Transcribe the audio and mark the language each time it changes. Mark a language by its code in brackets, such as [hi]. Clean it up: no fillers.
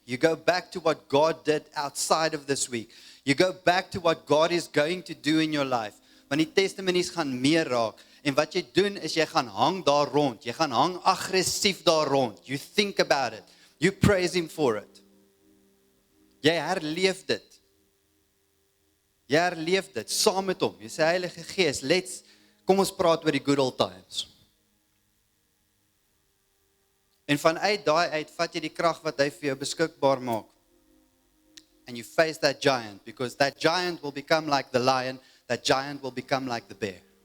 [en] You go back to what God did outside of this week. You go back to what God is going to do in your life. [af] Want die testimonies gaan meer raak. En wat jy doen is jy gaan hang daar rond. Jy gaan hang aggressief daar rond. [en] You think about it. You praise him for it. [af] Jy herleef dit. Jy herleef dit saam met hom. Jy sê Heilige Gees, kom ons praat oor die [en] good old times. [af] En vanuit daai uit vat jy die krag wat hy vir jou beskikbaar maak. [en] And you face that giant, because that giant will become like the lion, that giant will become like the bear.